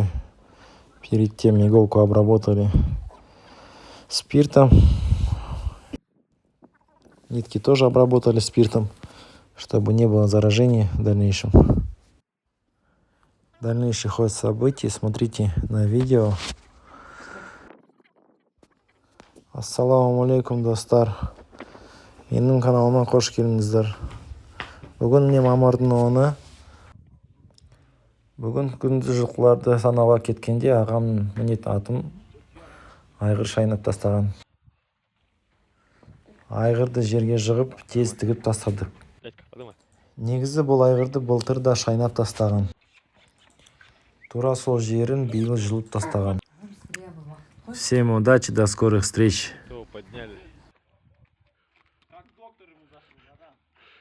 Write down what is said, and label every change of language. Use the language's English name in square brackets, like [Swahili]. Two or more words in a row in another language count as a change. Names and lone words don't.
[Russian] Перед тем иголку обработали спиртом. Нитки тоже обработали спиртом, чтобы не было заражения в дальнейшем. Дальнейший ход событий смотрите на видео. [Kazakh] Ассаламу алейкум, достар. Менің каналыма қош келдіңіздер. Бүгін міне мамырдың 10-ы. Бүгін күндіз жылқыларды санауға кеткенде ағамның мінетін атын айғыр шайнап тастаған. Айғырды жерге жығып, тез тігіп тастадық. Негізі бұл айғырды былтыр да шайнап тастаған. Тура сол жерін биыл жұлып тастаған. [Russian] Всем удачи, до скорых встреч.